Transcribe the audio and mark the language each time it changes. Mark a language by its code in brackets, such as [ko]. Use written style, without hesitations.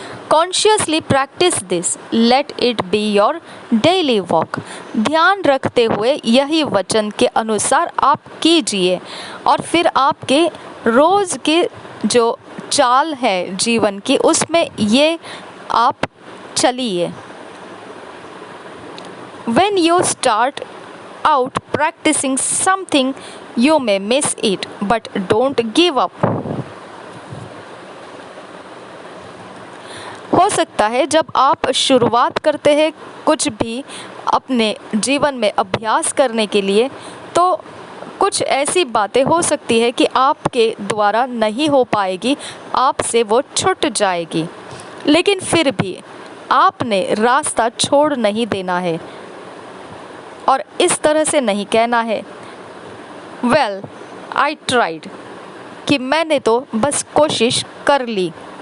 [en] Consciously practice this, let it be your daily walk. [hi] ध्यान रखते हुए यही वचन के अनुसार आप कीजिए और फिर आपके रोज़ की जो चाल है जीवन की, उसमें ये आप चलिए। [en] When you start out practicing something, you may miss it, but don't give up. [hi] हो सकता है जब आप शुरुआत करते हैं कुछ भी अपने जीवन में अभ्यास करने के लिए, तो कुछ ऐसी बातें हो सकती है कि आपके द्वारा नहीं हो पाएगी, आपसे वो छूट जाएगी, लेकिन फिर भी आपने रास्ता छोड़ नहीं देना है और इस तरह से नहीं कहना है, [en] well I tried, [hi] कि मैंने तो बस कोशिश कर ली।